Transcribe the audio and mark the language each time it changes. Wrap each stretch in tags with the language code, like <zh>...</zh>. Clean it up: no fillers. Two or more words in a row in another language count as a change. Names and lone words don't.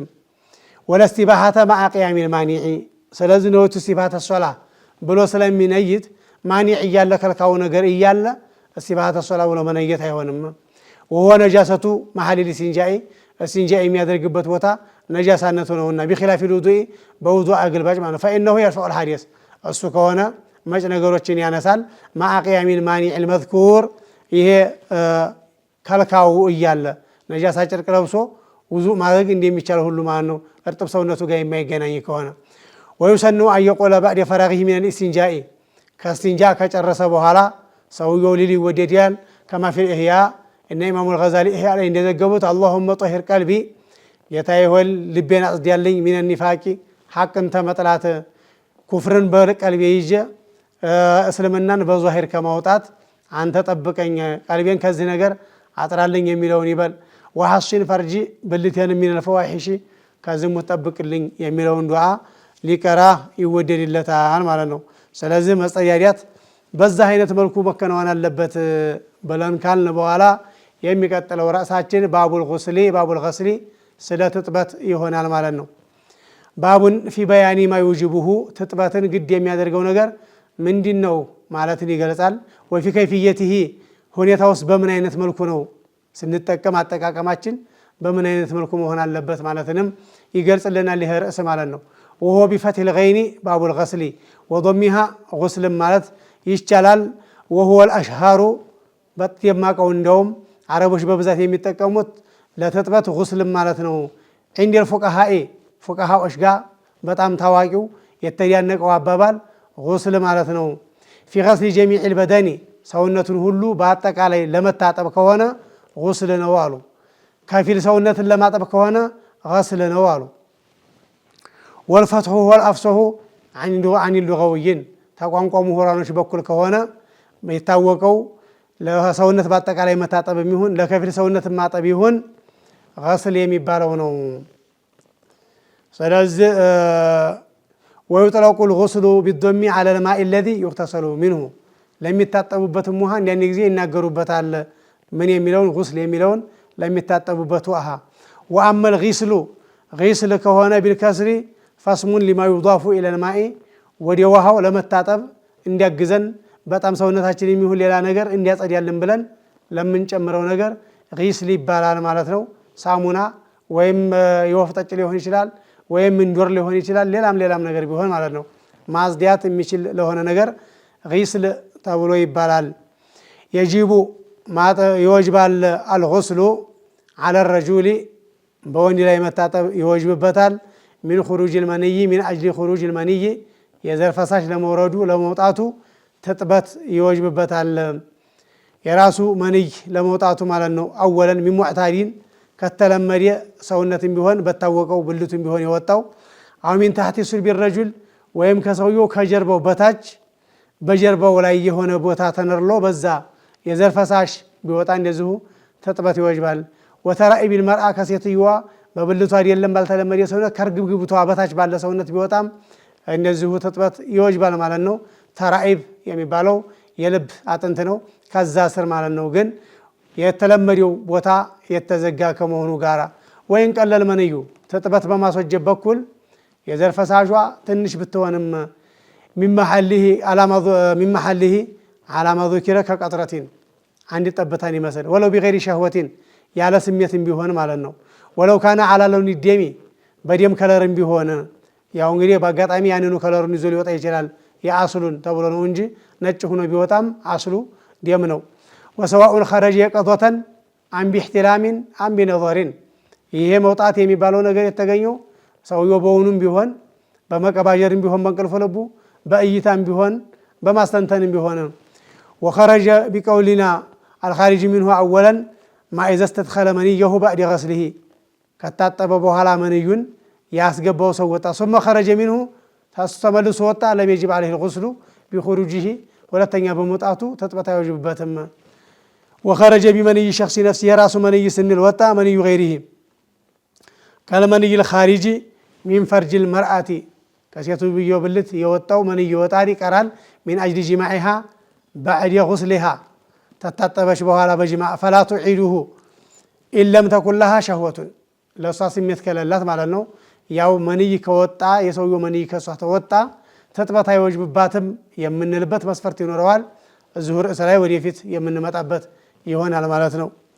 <ar>والاستباحة مع قيام المانع</ar> <am>ስለዚህ ነው</am> <ar>استباحة الصلاة</ar> <am>ብሎ ስለሚነይት ማኒዕ እያለ ከልካው ነገር እያለ</am> <ar>استباحة الصلاة</ar> <am>ብሎ መነየት አይሆንም።</am> <ar>وهو نجاسة محل الاستنجاء الاستنجاء</ar> <am>የሚያደርግበት ቦታ ነጃሳነቱ ነውና</am> <ar>بخلاف الوضوء</ar> <am>በውዱእ አግልባጭ ማለት</am> <ar>فإنه يرفع الحديث</ar> <am>እሱ ከሆነ መጭ ነገሮችን ያነሳል።</am> <ar>مع قيام المانع المذكور</ar> <am>ይሄ ከልካው እያለ ነጃሳ ጨርቅ ለብሶ ውዱእ ማድረግ እንደሚቻል ሁሉ ማለት ነው እርጥብ ሰውነቱ ጋር የማይገናኝ ከሆነ</am> <ar>ويسن أن يقول بعد فراغه من الاستنجاء</ar> <am>كاستنجاء كጨረሰ በኋላ ሰውየው ሊል ይወደዳል።</am> <ar>كما في الإحياء إن إمام الغزالي إحياء</ar> <am>ላይ እንደዘገቡት</am> <ar>اللهم طهر قلبي</ar> <am>ጌታዬ ሆይ ልቤን አጽዳልኝ</am> <ar>من النفاق</ar> <am>ሐቅን ተመጥላት ኩፍርን በቀልቤ ይዤ እስልምናን በዛሂር ከማውጣት አንተ ጠብቀኝ ቀልቤን ከዚህ ነገር አጥራልኝ የሚለውን ይበል።</am> <ar>وحصن فرجي</ar> <am>ብልቴን</am> <ar>من الفواحش</ar> <am>ከዝሙት ጠብቅልኝ የሚለውን ዱዓ ሊቀራ ይወደድለታል ማለት ነው። ስለዚህ መጸያዲያት በዛ አይነት መልኩ መከናወን አለበት ብለን ካልን በኋላ የሚቀጥለው ራሳችን</am> <ar>باب الغسل</ar> <am>ስለ ትጥበት ይሆናል ማለት ነው።</am> <ar>باب في بيان ما يوجبه</ar> <am>ትጥበትን ግድ የሚያደርገው ነገር ምንድነው ማለትን ይገልጻል።</am> <ar>وفي كيفيته</ar> <am>ሁኔታውስ በምን አይነት መልኩ ነው ስንጠቀም አጠቃቀማችን በምን አይነት መልኩ መሆን አለበት ማለትንም ይገልጽልናል ይሄ ርዕስ ማለት ነው።</am> <ar>وهو بفتح الغين باب الغسل وضمها غسل</ar> <am>ማለት ይቻላል።</am> <ar>وهو الاشهار</ar> <am>በየማቀው እንደውም አረቦች በብዛት የሚጠቀሙት ለትጥበት غسل ማለት ነው።</am> <ar>عند الفقهاء</ar> <am>فقهاዎች ጋር በጣም ታዋቂው የተያነቀው አባባል غسل ማለት ነው።</am> <ar>في غسل جميع البدن</ar> <am>ሰውነቱን ሁሉ በአጠቃላይ ለመታጠብ ከሆነ غسل ነው አሉ። ከፊል ሰውነትን ለማጠብ ከሆነ غسل ነው አሉ።</am> <ar>والفتح هو الافصح عن اللغويين</ar> <am>ተቋንቋ ምሁራኖች በኩል ከሆነ የታወቀው ለሰውነት በአጠቃላይ መታጠብ የሚሆን ለከፊል ሰውነት ማጠብ ይሁን غسل የሚባለው ነው። ስለዚህ</am> <ar>ويطلق الغسل بالضم على الماء الذي يغتسل منه</ar> <am>ለሚታጠቡበትም ውሃ እንደ ጊዜ ይናገሩበታል። ምን የሚለውን غسل የሚለውን ለሚታጠቡበት ውሃ</am> <ar>واما الغسل غسل</ar> <am>ከሆነ بالكسر</am> <ar>فاسم لما يضاف الى الماء</ar> <am>ወደ ውሃው ለመታጠብ እንዲያግዘን በጣም ሰውነታችን የሚሆን ሌላ ነገር እንዲያጸዳልን ብለን ለምንጨምረው ነገር غسل ይባላል ማለት ነው። ሳሙና ወይም የወፍ ጠጭ ሊሆን ይችላል ወይም እንዶር ሊሆን ይችላል ሌላም ነገር ቢሆን ማለት ነው ማጽዳት የሚችል ለሆነ ነገር غسل ተብሎ ይባላል። يجب ይወጅባል</am> <ar>الغسل على</ar> <am>الرجل በወንድ ላይ መታጠብ ይወጅብበታል።</am> <ar>من خروج المني من أجل خروج المني</ar> <am>የዘር ፈሳሽ ለመውረዱ ለመውጣቱ ትጥበት ይወጅብበታል። የራሱ መንይ ለመውጣቱ ማለት ነው። አወለን</am> <ar>من معتادين</ar> <am>ከተለመደ ሰውነትም ቢሆን በታወቀው ብልቱም ቢሆን የወጣው</am> <ar>أو من تحت صلب الرجل</ar> <am>ወይም ከሰውየው ከጀርባው በታች በጀርባው ላይ የሆነ ቦታ ተነርሎ በዛ የዘር ፈሳሽ ቢወጣ እንደዚሁ ትጥበት ይወጅባል።</am> <ar>وترائب المرأة</ar> <am>ከሴትየዋ በብልቷ አይደለም ባልተለመደ ሰውነት ከርግብግብቷ በታች ባለ ሰውነት ቢወጣም እንደዚሁ ትጥበት ይወጅባል ማለት ነው። ተራኢብ የሚባለው የልብ አጥንት ነው ከዛ ስር ማለት ነው። ግን የተለመደው ቦታ የተዘጋ ከመሆኑ ጋራ ወይን ቀለል መንዩ ትጥበት በማስወጀብ በኩል የዘር ፈሳሿ ትንሽ ብትሆንም ሚመሐልህ አላማ ذكر ከቀጥረቲን አንድ ጠብታን ይመስል</am> <ar>ولو بغير شهوة</ar> <am>ያለ ስሜትም ቢሆን ማለት ነው።</am> <ar>ولو كان على لون الدم</ar> <am>በደም ከለርም ቢሆን ያው እንግዲህ በአጋጣሚ ያንኑ ከለሩን ይዞ ሊወጣ ይችላል የአስሉን ተብሎ ነው እንጂ ነጭ ሆኖ ቢወጣም አስሉ ደም ነው።</am> <ar>وسواء خرج يقظة عن باحتلام عن بنظر</ar> <am>ይሄ መውጣት የሚባለው ነገር የተገኘው ሰውየው በውኑም ቢሆን በመቀባጀርም ቢሆን በእንቅልፍ ልቡ በእይታም ቢሆን በማስተንተንም ቢሆን</am> <ar>وخرج بقولنا الخارج منه اولا ما اذا استدخل منيه بعد غسله</ar> <am>ከታጠበ በኋላ መንዩን ያስገባው ሰው ወጣ</am> <ar>ثم خرج منه</ar> <am>ተመልሶ ወጣ</am> <ar>لم يجب عليه الغسل بخروجه</ar> <am>ሁለተኛ በመውጣቱ ትጥበት አይወጅብበትም።</am> <ar>وخرج بمني شخص نفسه</ar> <am>የራሱ መንይ ስንል ወጣ መንዩ ገይሪሂ</am> <ar>كالمني الخارج من فرج المرأة</ar> <am>ከሴትዮ ብልት የወጣው መንይ ይወጣል ይቀራል።</am> <ar>من أجل جماعها بعد غسلها</ar> <am>ተታጠበች በኋላ በጅማዕ</am> <ar>فلا تعيده إن لم تكن لها شهوة</ar> <am>ለእሷ ስሜት ከሌላት ማለት ነው። ያው መንይ ከወጣ የሰውየው መንይ ከእሷ ተወጣ ትጥበት አይወጅብባትም የምንልበት መስፈርት ይኖረዋል። እዚሁ ርዕስ ላይ ወደፊት የምንመጣበት ይሆናል ማለት ነው።</am>